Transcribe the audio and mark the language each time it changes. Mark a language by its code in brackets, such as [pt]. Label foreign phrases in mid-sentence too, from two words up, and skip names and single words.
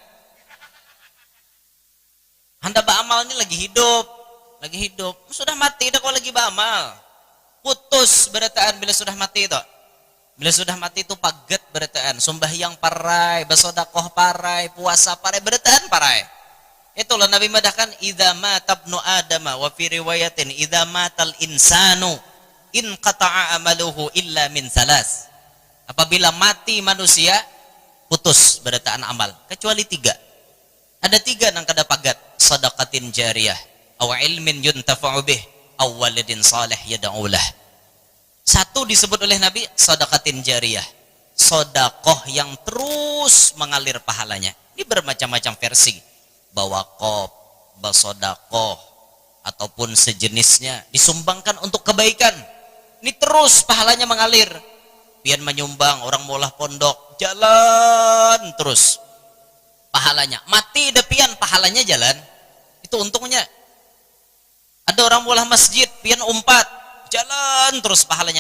[bjn] Hendak beramal ini lagi hidup. Sudah mati dah kau lagi beramal. Putus berataan bila sudah mati itu. Bila sudah mati itu paget berataan, sembahyang parai, bersedekah parai, puasa parai, berataan parai. Itulah Nabi madahkan [ar] إذا مات ابن آدم وفي رواية إذا مات الإنسان انقطع عمله إلا من ثلاث. [bjn] Apabila mati manusia putus berataan amal kecuali 3. Ada 3 nang kada pagat, [ar] صدقة جارية أو علم ينتفع به أو ولد صالح يدعو له. [bjn] 1 disebut oleh Nabi [ar] صدقة جارية, [bjn] sedekah yang terus mengalir pahalanya. Ini bermacam-macam versi. Bawakop, basodakoh, ataupun sejenisnya disumbangkan untuk kebaikan. Ini terus pahalanya mengalir. Pian menyumbang, orang molah pondok, jalan terus pahalanya. Mati depian pahalanya jalan. Itu untungnya. Ada orang molah masjid, pian umpat, jalan terus pahalanya.